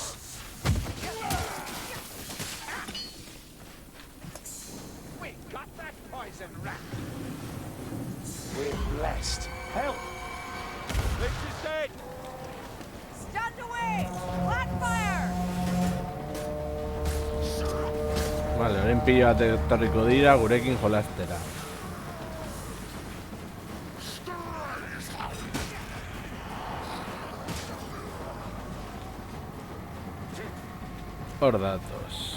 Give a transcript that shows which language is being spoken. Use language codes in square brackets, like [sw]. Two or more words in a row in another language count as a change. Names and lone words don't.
[en] We got that poison rat. We're blessed. Help! Leech is dead. Stand away! Blackfire! [eu] Vale, orain pilo bat etorriko dira gurekin jolastera. Hor datoz.